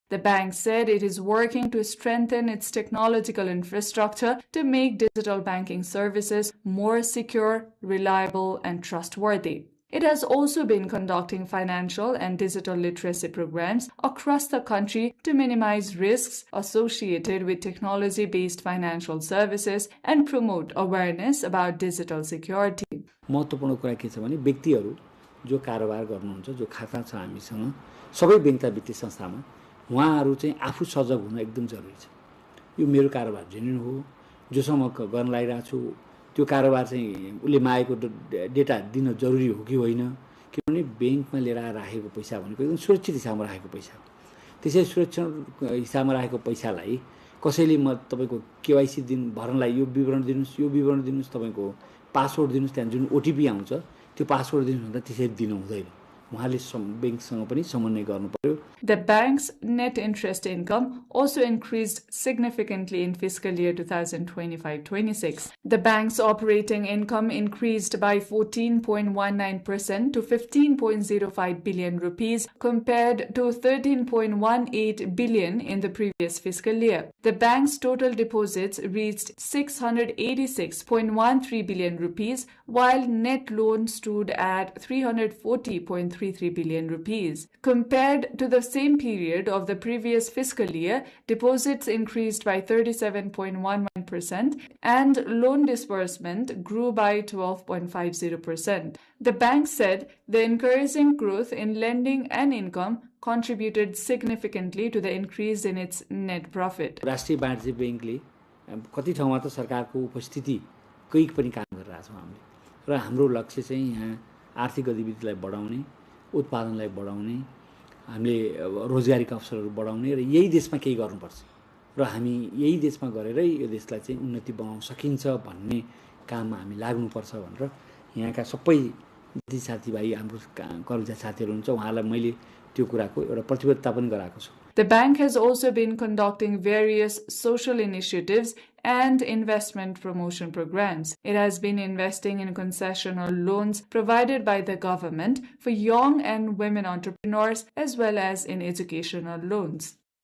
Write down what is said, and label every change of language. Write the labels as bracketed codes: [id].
[en] The bank said it is working to strengthen its technological infrastructure to make digital banking services more secure, reliable, and trustworthy. It has also been conducting financial and digital literacy programs across the country to minimize risks associated with technology-based financial services and promote awareness about digital security. [ne] महत्त्वपूर्ण कुरा के छ भने व्यक्तिहरू जो कारोबार गर्नुहुन्छ, जो खाता छ हामीसँग सबै बैंक तथा वित्तीय संस्थामा, उहाँहरू चाहिँ आफू सजग हुन एकदम जरुरी छ। यो मेरो कारोबार जेन्युन हो, जोसँग गर्न लागिरहेको छु त्यो कारोबार चाहिँ उले मागेको डेटा दिन जरुरी हो कि होइन, किनभने बैंकमा लिएर राखेको पैसा भनेको एकदम सुरक्षित हिसाबमा राखेको पैसा हो। त्यसै सुरक्षित हिसाबमा राखेको पैसालाई कसैले म तपाईको केवाइसी दिन भर्नलाई यो विवरण दिनुस्, तपाईको पासवर्ड दिनुस्, त्यहाँ जुन ओटीपी आउँछ त्यो पासवर्ड दिनुस् भन्दा त्यसरी दिनु हुँदैन। [en] The bank's net interest income also increased significantly in fiscal year 2025-26. The bank's operating income increased by 14.19% to 15.05 billion rupees compared to 13.18 billion in the previous fiscal year. The bank's total deposits reached 686.13 billion rupees while net loans stood at 340.33 billion rupees. Compared to the same period of the previous fiscal year, deposits increased by 37.11% and loan disbursement grew by 12.50%. The bank said the encouraging growth in lending and income contributed significantly to the increase in its net profit. [ne] राष्ट्रिय वाणिज्य बैंकले कति ठाउँमा त सरकारको उपस्थिति कही पनि काम गरिरहेका छौं हामीले र हाम्रो लक्ष्य चाहिँ यहाँ आर्थिक गतिविधिलाई बढाउने, उत्पादनलाई बढाउने, हामीले रोजगारीका अवसरहरू बढाउने र यही देशमा केही गर्नुपर्छ र हामी यही देशमा गरेरै यो देशलाई चाहिँ उन्नति बनाउन सकिन्छ भन्ने काममा हामी लाग्नुपर्छ भनेर यहाँका सबै जति साथीभाइ हाम्रो कर्मचारी साथीहरू हुनुहुन्छ उहाँलाई मैले त्यो कुराको एउटा प्रतिबद्धता पनि गराएको छु। [en] The bank has also been conducting various social initiatives and investment promotion programs. It has been investing in concessional loans provided by the government for young and women entrepreneurs as well as in educational loans.